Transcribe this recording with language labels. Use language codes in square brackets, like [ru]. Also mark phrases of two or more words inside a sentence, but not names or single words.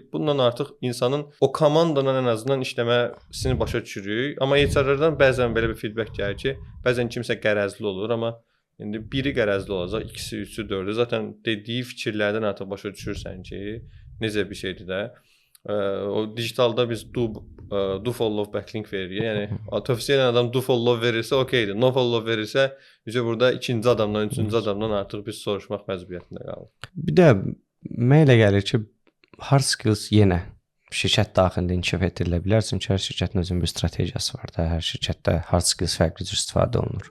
[az] Bundan artıq insanın o komandanın ən azından işləməsini başa düşürük. Amma HR-lərdən bəzən belə bir feedback gəlir ki, bəzən kimsə qərəzli olur, amma indi biri qərəzli olacaq, ikisi, üçü, dördü. Zaten dediyi fikirlərdən artıq başa düşürsən ki, necə bir şeydir də. O digitalda biz [en] do follow backlink [az] veririk. Yəni tövsiyə edən adam [en] do follow [az] verirsə okeydir. [en] No follow [az] verirsə, bizə burada ikinci adamdan, üçüncü adamdan artıq biz soruşmaq məcburiyyətində qalırıq. Bir də mənə elə gəlir ki, [en] hard skills [az] yenə şirkət daxilində inkişaf etdirilə bilər. Çünki hər şirkətin özünün bir strategiyası var da. Hər şirkətdə [en] hard skills [az] fərqli cür istifadə olunur.